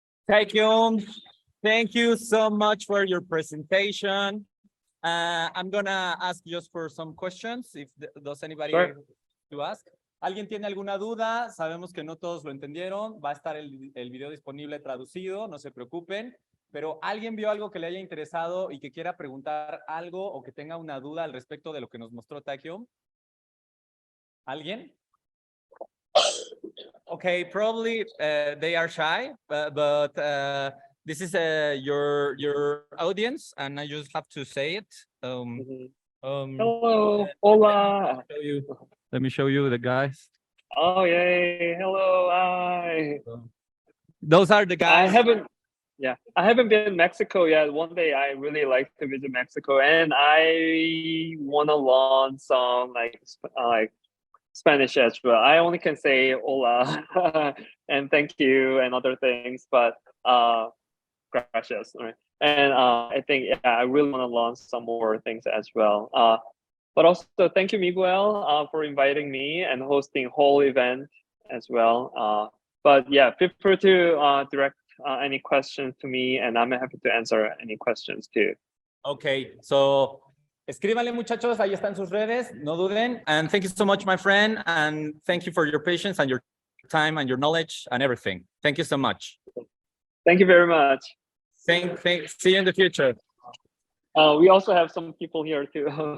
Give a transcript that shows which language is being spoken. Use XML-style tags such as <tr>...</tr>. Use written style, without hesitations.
<en>Taekyeom, thank you so much for your presentation. I'm gonna ask just for some questions. If does anybody to ask?</en> <es>¿Alguien tiene alguna duda? Sabemos que no todos lo entendieron. Va a estar el video disponible traducido, no se preocupen. Pero ¿alguien vio algo que le haya interesado y que quiera preguntar algo o que tenga una duda al respecto de lo que nos mostró Taekyeom? ¿Alguien?</es> <en>Okay, probably they are shy, but this is your audience, and I just have to say it. Hello, hola. Let me show you the guys. Oh, yay. Hello, hi. Those are the guys. I haven't been in Mexico yet. One day I really like to visit Mexico and I want to learn some like Spanish as well. I only can say hola and thank you and other things, but gracias. Right? And I think I really want to learn some more things as well. But also thank you, Miguel, for inviting me and hosting whole event as well. But yeah, feel free to direct any questions to me and I'm happy to answer any questions too. Okay, so</en> <es>escríbanle muchachos, ahí están sus redes, no duden.</es> <en>And thank you so much, my friend. And thank you for your patience and your time and your knowledge and everything. Thank you so much. Thank you very much. See you in the future. We also have some people here too.</en>